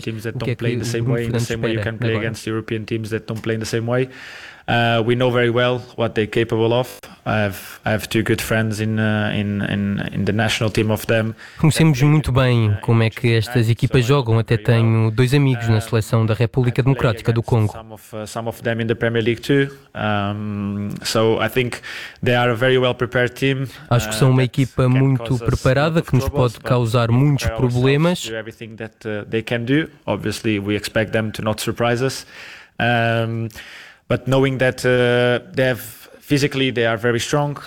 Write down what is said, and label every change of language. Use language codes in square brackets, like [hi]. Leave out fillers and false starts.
[en] teams that don't play in the same way you can play against European teams that don't play in the same way. We know very well what they're capable of. I have 2 good friends in the national team of them. [pt] Conhecemos muito bem como é que estas equipas jogam. Até tenho 2 amigos na seleção da República Democrática do Congo. [en] Some of them in the Premier League too. So I think they are a very well prepared team. [pt] Acho que são uma equipa muito preparada que nos pode causar muitos problemas. [en] Everything that they can do. Obviously, we expect them to not surprise us. But knowing that they have physically, they are very strong.